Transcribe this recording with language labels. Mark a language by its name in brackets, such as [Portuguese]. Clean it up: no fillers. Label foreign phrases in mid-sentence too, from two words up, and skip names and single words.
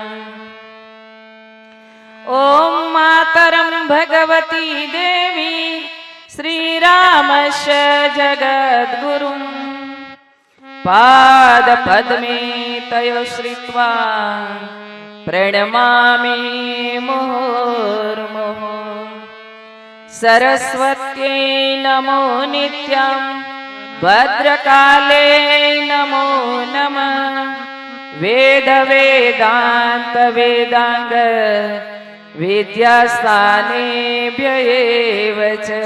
[Sanskrit] ઓમ માતરં ભગવતી દેવી શ્રીરામસ્ય જગદ્ગુરું પાદપદ્મે તયો શ્રિત્વા પ્रणमामि मुहुर्मुहुः. सरस्वत्यै नमो नित्यं भद्रकाले नमो नमः. वेद वेदांत वेदांग विद्यास्थानेभ्य एव च.